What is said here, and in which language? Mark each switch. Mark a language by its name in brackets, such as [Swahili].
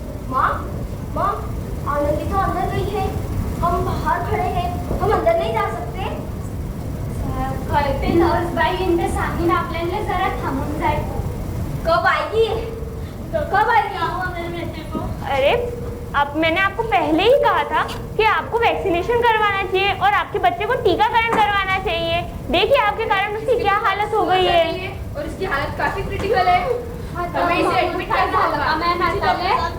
[Hindi] माँ माँ आनंदी तो अंदर गई है, हम बाहर खड़े हैं, हम अंदर नहीं जा सकते। [Marathi] कळते नर्स बाई इनके सांगून आपल्याला जरा थांबून जायचं। [Hindi] कब आएगी? मेरे बेटे को? अरे अब मैंने आपको पहले ही कहा था कि आपको वैक्सीनेशन करवाना चाहिए और आपके बच्चे को टीकाकरण करवाना चाहिए। देखिए आपके कारण उसकी क्या हालत हो गई है और उसकी हालत काफी क्रिटिकल है। हमें इसे एडमिट करना होगा।